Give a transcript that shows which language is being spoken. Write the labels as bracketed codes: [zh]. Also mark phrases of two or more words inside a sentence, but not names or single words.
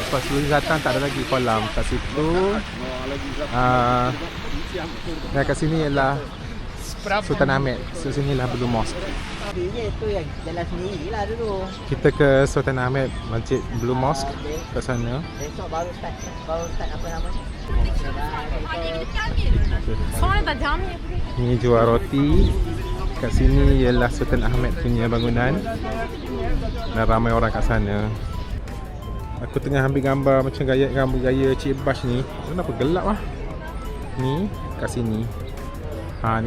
[ms] Sebab sebelum datang tak ada lagi kolam. Kat situ dan kat sini ialah Sultan Ahmed. So sini lah Blue Mosque. Dia tu yang jalan sendiri lah dulu. Kita ke Sultan Ahmed, Masjid Blue Mosque kat sana. Besok baru start apa namanya? [tr] Sonra da cami yapıyor. [ms] Ni jual roti. Kat sini ialah Sultan Ahmed punya bangunan. Dan ramai orang kat sana. Aku tengah ambil gambar macam gaya Cik Bash ni. Kenapa gelap lah? Ni kat sini. Ni.